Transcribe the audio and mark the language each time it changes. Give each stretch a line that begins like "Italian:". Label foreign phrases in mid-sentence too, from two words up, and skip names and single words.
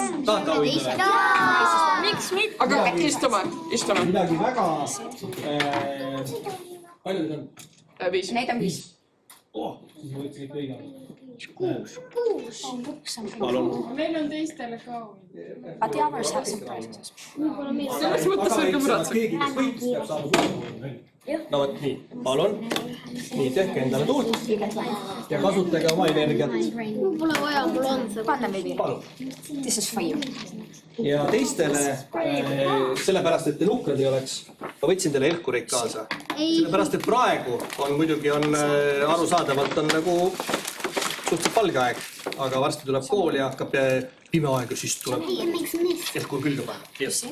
Estonian: Tahate auhinnad? Miks mitte? Aga istume. Midagi väga... Palju need on? 5. Neid on 5. Siis ma võtsin ikka õige. 6. Palun. Meil on teistele ka.
English: But the others have some prizes.
Estonian: Selles mõttes ikka muretseb. Keegi, kes võitis, peab saama. No võt, nii. Palun. Nii, tehke endale tuud. Ja kasutage oma energiat. Pole vaja, mul on see. Panna Vivi. Palun.
English: This is for you.
Estonian: Ja teistele, sellepärast, et te nukrad ei oleks, ma võtsin teile helkureid kaasa. Sellepärast, et praegu on muidugi arusaadavalt on nagu suhteliselt valge aeg, aga varsti tuleb kool ja hakkab pime aeg ja siis tuleb helkur külge panna.